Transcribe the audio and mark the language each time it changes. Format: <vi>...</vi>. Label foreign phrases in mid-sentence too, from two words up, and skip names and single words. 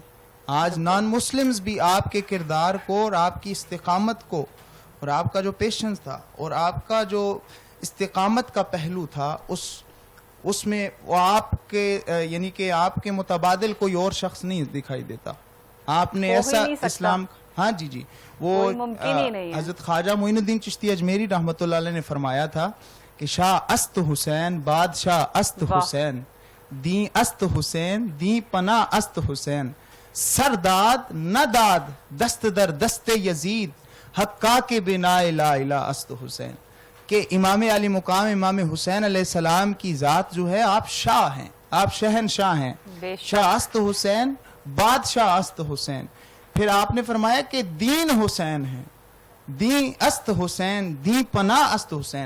<ur>آج</ur> <en>non Muslims</en> <ur>بھی آپ کے کردار کو اور آپ کی استقامت کو اور آپ کا جو پیشنس تھا اور آپ کا جو استقامت کا پہلو تھا اس میں وہ آپ کے یعنی کہ آپ کے متبادل کوئی اور شخص نہیں دکھائی دیتا. آپ نے ایسا اسلام، ہاں جی وہ حضرت خواجہ معین الدین چشتی اجمیری</ur> <ar>رحمۃ اللہ علیہ</ar> <ur>نے فرمایا تھا کہ</ur> <fa>شاہ است حسین بادشاہ است حسین</fa> <ur>دین است حسین دین پناہ است حسین سرداد نہ داد دست در دست یزید حقا کے بنا لا الہ است حسین. کہ امام علی مقام امام حسین</ur> <ar>علیہ السلام</ar> <ur>کی ذات جو ہے، آپ شاہ ہیں، آپ شہنشاہ ہیں.</ur> <fa>شاہ است حسین بادشاہ است حسین.</fa> <ur>پھر آپ نے فرمایا کہ دین حسین ہے،</ur> <fa>دین است حسین دین پناہ است حسین.</fa>